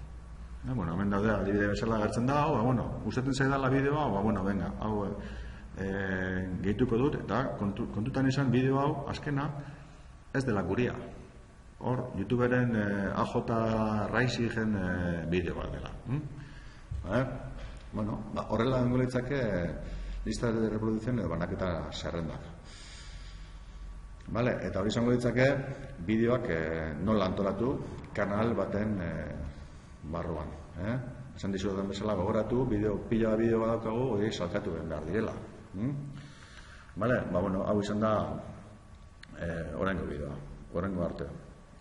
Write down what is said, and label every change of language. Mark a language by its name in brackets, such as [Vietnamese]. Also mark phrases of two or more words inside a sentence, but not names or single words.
[Basque] Bueno, hemen daude, adibide bezala agertzen da, bueno, gustatzen zaidala bideoa, [Spanish] bueno, venga, [Basque] hau gehituko dut, eta kontutan izan bideo hau, azkena, ez dela guria. Hor, YouTuberen AJ Raisigen bideoa dela. Bueno, horrela dengo litzake [Spanish] lista de reproducción [Basque] edo banaketa zerrendak. Vale, eta hori izango litzake bideoak nola antolatu kanal baten barruan. Esan dizuetan bezala gogoratu, pila bideo badaukagu, hori salkatu behar direla. [Spanish] Vale, bueno, [Basque] hau izan da oraingo bideoa, oraingo arte.